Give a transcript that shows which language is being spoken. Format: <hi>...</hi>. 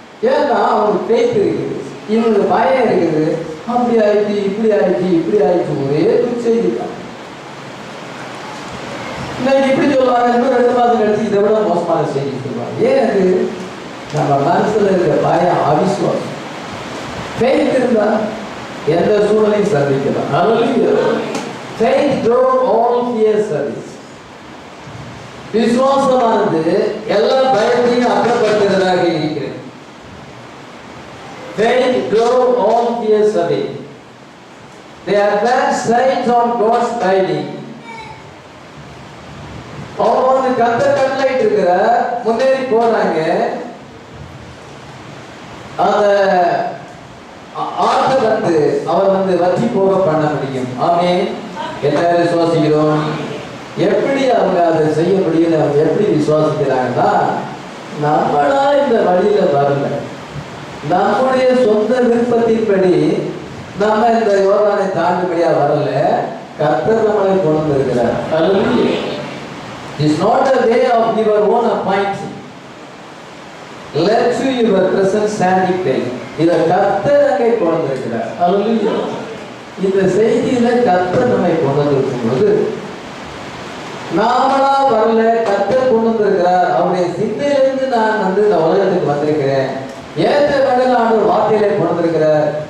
<ta>ஏன்னா அவனுக்கு பேச்சு இருக்குது, இவனுக்கு பயம் இருக்குது. அப்படி ஆயிடுச்சு, இப்படி ஆயிடுச்சு, இப்படி ஆயிடுச்சு, ஒரே துர்ச்செய்தி தான். இன்னைக்கு இப்படி சொல்லுவாங்க, இன்னும் 2 மாதம் கழிச்சு இதை விட மோசமான செய்தி சொல்லுவாங்க. ஏன்? அது நம்ம மனசுல இருக்க பயம், அவிசுவாசம். ஃபெய்த் இருந்தா எந்த சூழலையும் சந்திக்கலாம். ஹல்லேலூயா.</ta> <en>Faith drove all fears away.</en> <ta>விசுவாசமானது எல்லா பயத்தையும் அப்புறப்படுத்துகிறதாக இருக்கிறது.</ta> <en>Faith drove all fears away. They advanced straight on God's guiding.</en> <ta>அவங்க கர்த்தர் கட்டளையிட்டு இருக்கிற முன்னேறி போறாங்க. அந்த ஆற்று அவர் வற்றி போக பண்ண முடியும். ஆமென். எல்லாரும் விசுவாசிக்கிறோம். எப்படி அவங்க அதை செய்ய முடியும்? அவங்க எப்படி விசுவாசிக்கிறாங்கன்னா, நம்மளா இந்த வழியில வரல, நம்முடைய சொந்த விருப்பத்தின்படி நம்ம இந்த யோர்தானை தாண்டுபடியா வரல, கர்த்தர் நம்மளை கொண்டு இருக்கிறார். ஹல்லேலூயா.</ta> <en>It's not a way of your own appointing. Let you your present standing place.</en> <ta>இத கர்த்தர் அங்கே கொண்டு இருக்கிறார். ஹல்லேலூயா. இந்த செய்தியில கர்த்தர் நம்மை கொண்டு வந்திருக்கும் பொழுது நாமளா வரல, கர்த்தர் கொண்டு வந்திருக்கிறார். அவருடைய சிந்தையிலிருந்து நான் இந்த உலகத்துக்கு வந்திருக்கிறேன். ஏற்ற வேண்டிய ஆண்டவர் வார்த்தையிலே கொண்டு வந்திருக்கிறார்.</ta>